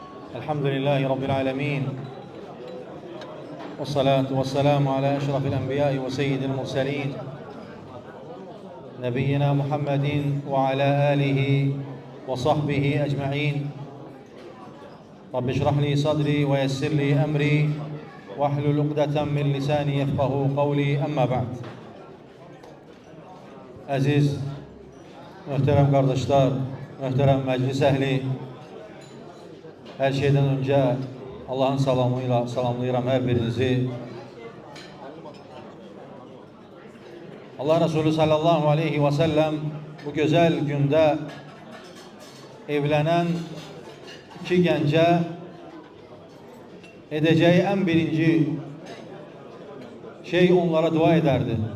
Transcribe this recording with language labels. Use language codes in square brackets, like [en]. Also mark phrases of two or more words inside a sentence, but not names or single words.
[ar] الحمد لله رب العالمين، والصلاة والسلام على أشرف الأنبياء وسيد المرسلين نبينا محمد وعلى آله وصحبه أجمعين. رب اشرح لي صدري ويسر لي أمري واحلل عقدة من لساني يفقه قولي. أما بعد. [tr] Aziz, muhterem kardeşler, muhterem meclis ehli, her şeyden önce Allah'ın [az] salamıyla salamlayıram [tr] her birinizi. Allah Resulü [ar] صلى الله عليه وسلم [tr] bu güzel günde evlenen iki gence edeceği en birinci şey onlara dua ederdi.